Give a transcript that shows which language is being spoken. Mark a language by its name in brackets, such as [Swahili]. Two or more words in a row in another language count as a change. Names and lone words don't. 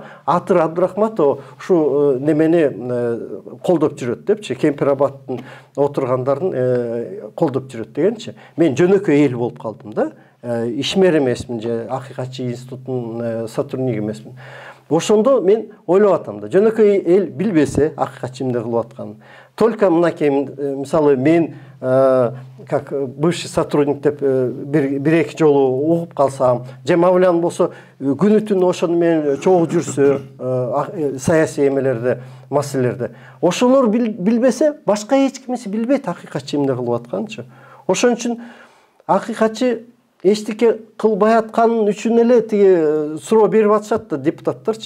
[Kyrgyz] Атыр Абдрахматова ушу немени колдоп жүрөт депчи, Кемпир-Абадтын отургандарын колдоп жүрөт дегенчи. Мен жөнөкөй эл болуп калдым да. Ишмер эмесмин же акыйкатчы институтунун сотрудниги эмесмин. Ошондо мен ойлоп атам да. Жөнөкөй эл билбесе акыйкатчы эмне кылып атканын. Только мынакей, мисалы, мен [Russian] как бывший сотрудник [Kyrgyz] деп бир-эки жолу угуп калсам, же Мавлян болсо күнү түнү ошону менен чогуу жүрсө, саясий эмелерде, маселелерде. Ошолор билбесе, башка эч кимиси билбейт акыйкатчы эмне кылып атканынчы. Ошон үчүн акыйкатчы эчтеке кылбай аткан үчүн эле тиги суроо берип атышат да депутаттарчы.